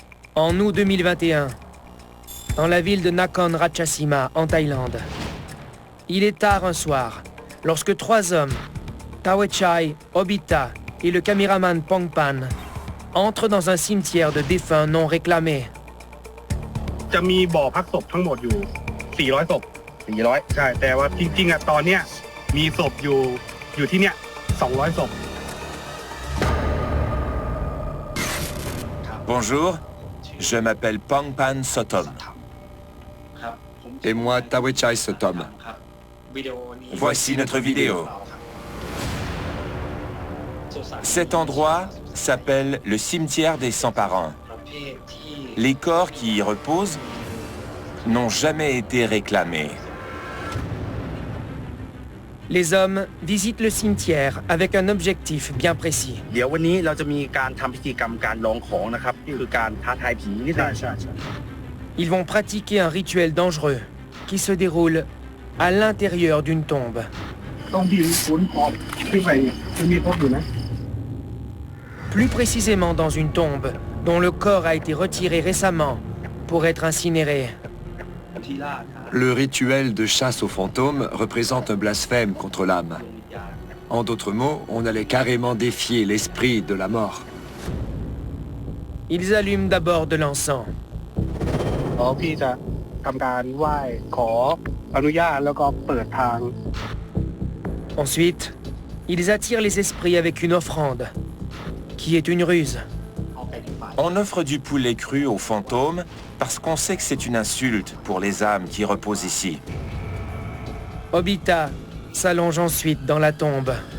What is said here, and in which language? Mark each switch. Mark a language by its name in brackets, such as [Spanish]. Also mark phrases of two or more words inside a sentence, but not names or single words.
[French] En août 2021, dans la ville de Nakhon Ratchasima, en Thaïlande. Il est tard un soir, lorsque 3 hommes, Thawechai, Obita et le caméraman Pongpan, entrent dans un cimetière de défunts non réclamés. [Thai] จะมีบ่อพักศพทั้งหมดอยู่400ศพ400ใช่แต่ว่าจริงๆตอนเนี้ยมีศพอยู่ที่เนี้ย200ศพ [French] Bonjour, je m'appelle Pongpan Sotom. Et moi, Thawechai Sotom. Voici notre vidéo. Cet endroit s'appelle le cimetière des sans-parents. Les corps qui y reposent n'ont jamais été réclamés. Les hommes visitent le cimetière avec un objectif bien précis. [Thai] เดี๋ยววันนี้เราจะมีการทำพิธีกรรมการลองของนะครับคือการท้าทายผีนิดหน่อย [French] Ils vont pratiquer un rituel dangereux qui se déroule à l'intérieur d'une tombe. [Thai] ต้องพิมพ์ขุนออกขึ้นไปจะมีพบอยู่นะ [French] Plus précisément dans une tombe dont le corps a été retiré récemment pour être incinéré. Le rituel de chasse aux fantômes représente un blasphème contre l'âme. En d'autres mots, on allait carrément défier l'esprit de la mort. Ils allument d'abord de l'encens. [Thai] พี่จะทำการไหว้ขออนุญาตแล้วก็เปิดทาง [French] Ensuite, ils attirent les esprits avec une offrande, qui est une ruse. On offre du poulet cru aux fantômes parce qu'on sait que c'est une insulte pour les âmes qui reposent ici. Obita s'allonge ensuite dans la tombe.